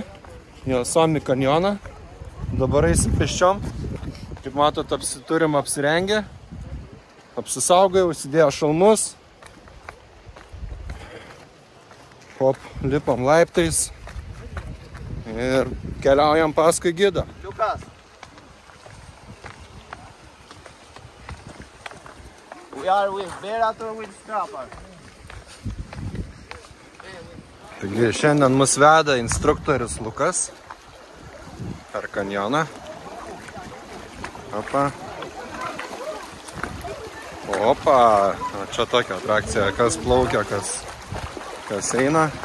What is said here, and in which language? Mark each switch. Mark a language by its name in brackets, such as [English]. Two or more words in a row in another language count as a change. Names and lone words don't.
[Lithuanian] Į Osumi kanjoną. Dabar eisim pėsčiom. Kaip matot, turim apsirengę. Apsisaugai, užsidėjo šalmus. Hop, lipam laiptais. Ir keliaujam paskui gidą. Lukas. [English] We are with Berat or with Strapper? [Lithuanian] Taigi šiandien mus veda instruktorius Lukas per kanjoną. Opa. Opa. Čia tokia atrakcija, kas plaukia, kas eina.